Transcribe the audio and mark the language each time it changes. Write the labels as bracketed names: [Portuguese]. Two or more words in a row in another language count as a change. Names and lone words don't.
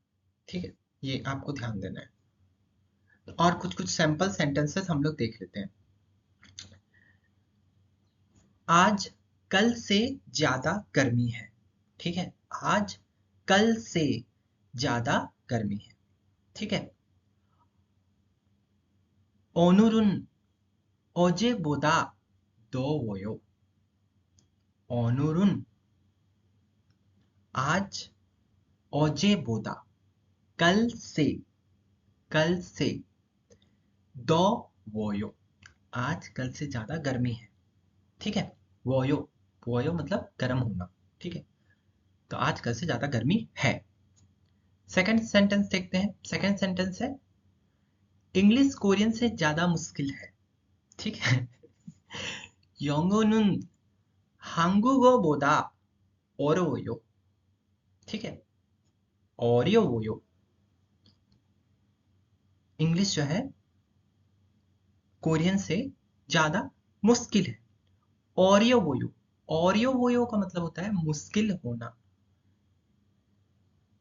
[Hindi] ठीक है, ये आपको ध्यान देना है। और कुछ कुछ [English] sample sentences [Hindi] हम लोग देख लेते हैं। आज कल से ज्यादा गर्मी है। ठीक है, आज कल से ज्यादा गर्मी है। ठीक है, [Korean] 오늘은 어제보다 더워요. [Hindi] 오늘은 आज 어제보다 कल से, कल से 더워요, आज कल से ज्यादा गर्मी है। ठीक है, वोयो, वोयो मतलब गर्म होना। ठीक है, तो आज कल से ज्यादा गर्मी है। [English] second sentence [Hindi] देखते हैं। [English] second sentence [Hindi] है इंग्लिश कोरियन से ज्यादा मुश्किल है। ठीक है, [Korean] 영어는 한국어보다 어려워요। [Hindi] ठीक है, 어려워요, इंग्लिश जो है कोरियन से ज्यादा मुश्किल है। ऑरियो ओरियो का मतलब होता है मुश्किल होना।